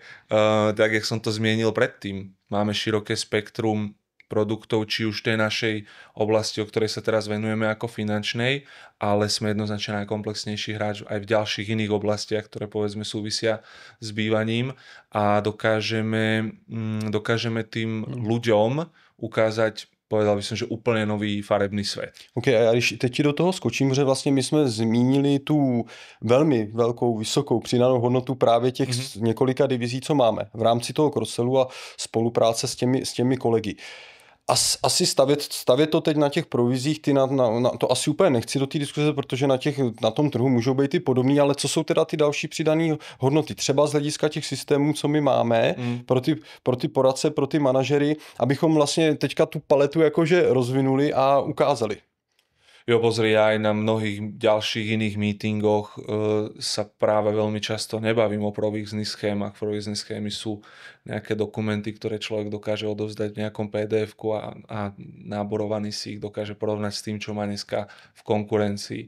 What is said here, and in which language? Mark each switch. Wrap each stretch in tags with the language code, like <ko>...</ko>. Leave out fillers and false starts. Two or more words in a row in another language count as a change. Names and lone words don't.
<sk>Tak, jak som to zmienil predtým, máme široké spektrum produktov, či už tej našej oblasti, o ktorej sa teraz venujeme ako finančnej, ale sme jednoznačne najkomplexnejší hráč aj v ďalších iných oblastiach, ktoré povedzme súvisia s bývaním a dokážeme tým ľuďom ukázať, povedal by som,</sk> <cs>že úplně nový farebný svět. OK, a když teď ti do toho skočím, že vlastně my jsme zmínili tu velmi velkou, vysokou přidanou hodnotu právě těch několika divizí, co máme v rámci toho cross-sellu a spolupráce s těmi kolegy. Asi stavět to teď na těch provizích, ty to asi úplně nechci do té diskuze, protože na tom trhu můžou být i podobný, ale co jsou teda ty další přidané hodnoty? Třeba z hlediska těch systémů, co my máme, pro ty poradce, pro ty manažery, abychom vlastně teďka tu paletu jakože rozvinuli a ukázali.</cs> <sk>Jo, pozri, ja aj na mnohých ďalších iných meetingoch sa práve veľmi často nebavím o provizných schémach. Provizné schémy sú nejaké dokumenty, ktoré človek dokáže odovzdať v nejakom PDF-ku a náborovaný si ich dokáže porovnať s tým, čo má dneska v konkurencii.</sk>